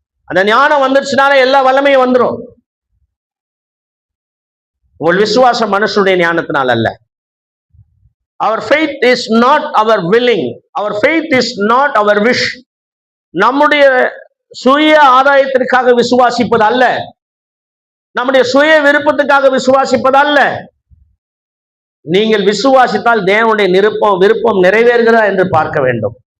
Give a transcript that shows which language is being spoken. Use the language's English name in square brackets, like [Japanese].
[Tamil] அந்த ஞானம் வந்துருச்சுனால எல்லா வல்லமையும் வந்துடும். உங்கள் விசுவாசம் மனுஷனுடைய ஞானத்தினால் அல்ல. [English] Our faith is not our willing. Our faith is not our wish. [Tamil] நம்முடைய சுய ஆதாயத்திற்காக விசுவாசிப்பது அல்ல, நம்முடைய சுய விருப்பத்துக்காக விசுவாசிப்பது அல்ல. நீங்கள் விசுவாசித்தால் தேவனுடைய விருப்பம் நிறைவேறுகிறதா என்று பார்க்க வேண்டும்.